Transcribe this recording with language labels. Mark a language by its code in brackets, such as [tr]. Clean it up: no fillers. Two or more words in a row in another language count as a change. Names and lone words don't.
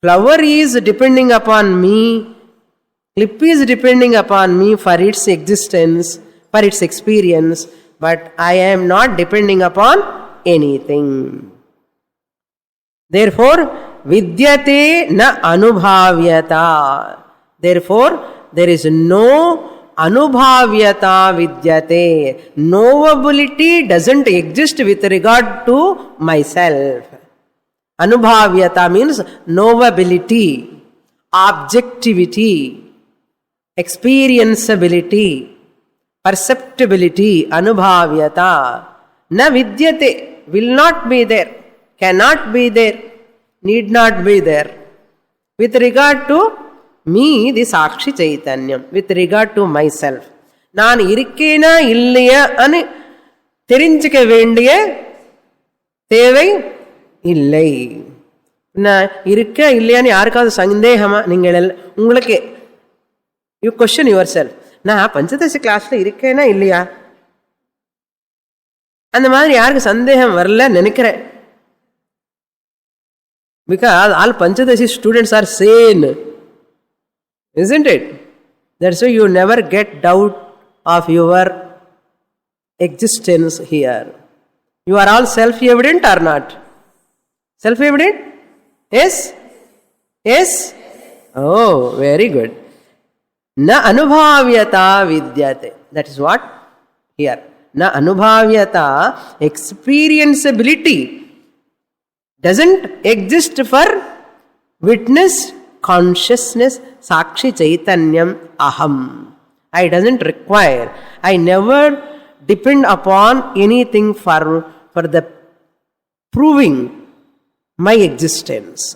[en] Flower is depending upon me. Clip is depending upon me for its existence, for its experience, but I am not depending upon anything. Therefore, [sa] vidyate na anubhavyata. [en] Therefore, there is no [sa] anubhavyata vidyate. [en] Knowability doesn't exist with regard to myself. Anubhavyata means knowability, objectivity, experienceability, perceptibility, anubhavyata. [sa] Na vidyate, [en] will not be there, cannot be there, need not be there. With regard to me, the [sa] Sakshi Chaitanyam, [en] with regard to myself. [ta] நான் இருக்கேனா இல்லையா అని தெரிஞ்சுக்க வேண்டிய தேவை இல்லை. நான் இருக்க இல்லையான்னு யாருக்காவது சந்தேகமா? நீங்கள் உங்களுக்கு [en] you question yourself, [ta] நான் பஞ்சதசி கிளாஸ்ல இருக்கேனா இல்லையா? அந்த மாதிரி யாருக்கு சந்தேகம் வரல நினைக்கிறேன். [en] Because all Panchadashi students are sane, isn't it? That's why you never get doubt of your existence here. You are all self-evident or not? Self-evident? Yes? Yes? Oh, very good. [sa] Na anubhavyata vidyate. [en] That is what? Here. [sa] Na anubhavyata, [en] experienceability doesn't exist for witness, consciousness, [sa] Sakshi Chaitanyam, Aham. [en] I doesn't require. I never depend upon anything for the proving my existence.